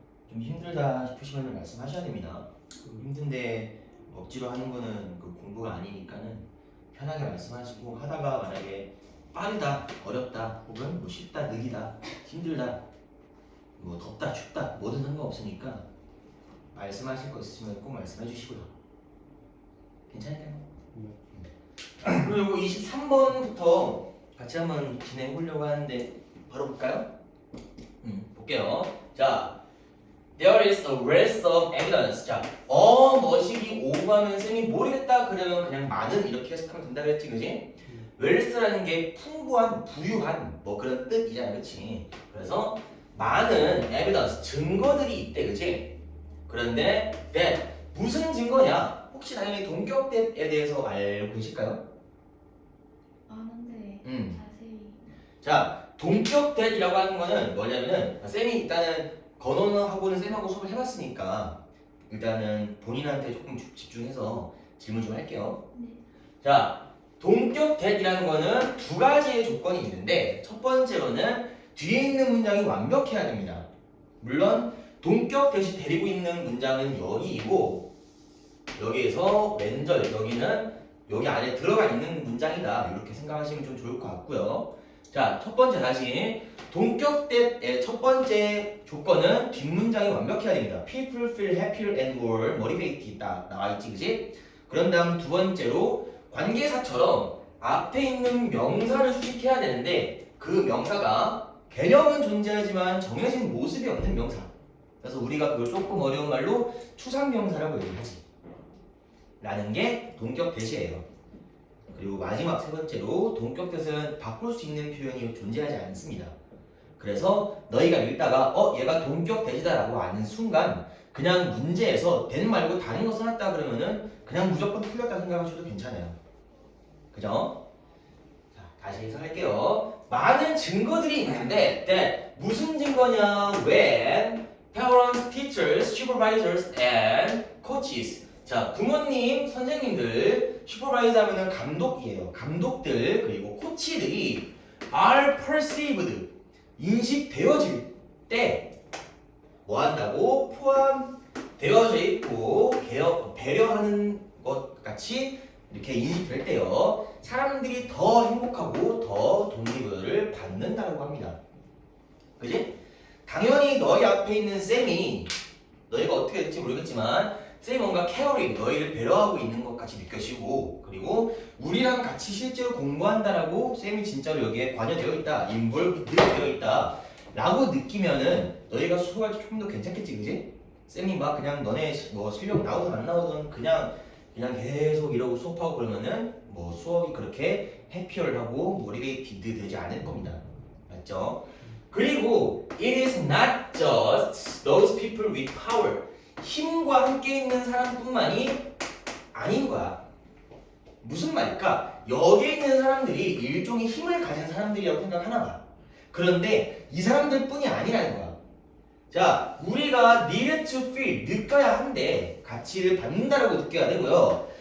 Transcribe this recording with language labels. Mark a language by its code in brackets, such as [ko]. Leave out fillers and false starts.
[ko] 좀 힘들다 싶으시면 말씀하셔야 됩니다. 힘든데 억지로 하는 거는 그 공부가 아니니까는 편하게 말씀하시고, 하다가 만약에 빠르다, 어렵다, 혹은 뭐 쉽다, 느리다, 힘들다, 뭐 덥다, 춥다, 뭐든 상관없으니까 말씀하실 거 있으시면 꼭 말씀해 주시고요. 괜찮을까요? 그리고 23번부터 같이 한번 진행해 보려고 하는데 바로 볼까요? 볼게요. [en] 자, there is a wealth of evidence. [ko] 자, 뭐시기 오버하면 쌤이 모르겠다 그러면 그냥 많은 이렇게 해석하면 된다 그랬지, 그지? wealth라는 게 풍부한, 부유한 뭐 그런 뜻이잖아, 그치? 그래서 많은 evidence, 증거들이 있대, 그치? 그런데 that 무슨 증거냐? 혹시 당연히 동격대에 대해서 알고 계실까요? 아는데 자세히. 자, 동격대라고 하는 거는 뭐냐면은 쌤이 일단은 건원하고는 쌤하고 수업을 해봤으니까 일단은 본인한테 조금 집중해서 질문 좀 할게요. 네. 자, 동격대라는 거는 두 가지의 조건이 있는데 첫 번째로는 뒤에 있는 문장이 완벽해야 됩니다. 물론 동격대시 데리고 있는 문장은 여기이고 여기에서 왼절 여기는 여기 안에 들어가 있는 문장이다 이렇게 생각하시면 좀 좋을 것 같고요. 자, 첫 번째 다시 동격대의 첫 번째 조건은 뒷문장이 완벽해야 됩니다. [en] People feel happier and more motivated [ko] 딱 나와있지, 그지? 그런 다음 두 번째로 관계사처럼 앞에 있는 명사를 수식해야 되는데 그 명사가 개념은 존재하지만 정해진 모습이 없는 명사. 그래서 우리가 그걸 조금 어려운 말로 추상명사라고 얘기하지 라는 게 동격대시예요. 그리고 마지막 세 번째로 동격대시는 바꿀 수 있는 표현이 존재하지 않습니다. 그래서 너희가 읽다가 얘가 동격대시다라고 아는 순간 그냥 문제에서 된 말고 다른 거 써놨다 그러면은 그냥 무조건 틀렸다 생각하셔도 괜찮아요. 그죠? 자, 다시 해석할게요. 많은 증거들이 있는데 that 무슨 증거냐? [en] When parents, teachers, supervisors, and coaches. [ko] 자, 부모님, 선생님들, 슈퍼바이저 하면은 감독이에요. 감독들, 그리고 코치들이 [en] are perceived, [ko] 인식되어질 때 뭐 한다고? 포함되어져 있고 배려하는 것 같이 이렇게 인식될 때요. 사람들이 더 행복하고 더 동기부여를 받는다고 합니다. 그지? 당연히 너희 앞에 있는 쌤이 너희가 어떻게 될지 모르겠지만 쌤이 뭔가 케어링, 너희를 배려하고 있는 것 같이 느껴지고 그리고 우리랑 같이 실제로 공부한다라고 쌤이 진짜로 여기에 관여되어 있다, 인볼브되어 있다 라고 느끼면은 너희가 수업할 때 조금 더 괜찮겠지, 그지? 쌤이 막 그냥 너네 뭐 실력 나오든 안 나오든 그냥 계속 이러고 수업하고 그러면은 뭐 수업이 그렇게 해피얼하고 모티베이티드 되지 않을 겁니다. 맞죠? [en] 그리고 it is not just those people with power. [ko] 힘과 함께 있는 사람뿐만이 아닌 거야. 무슨 말일까? 여기에 있는 사람들이 일종의 힘을 가진 사람들이라고 생각하나 봐. 그런데 이 사람들뿐이 아니라는 거야. 자, 우리가 [en] needed to feel, [ko] 느껴야 한데 가치를 받는다라고 느껴야 되고요.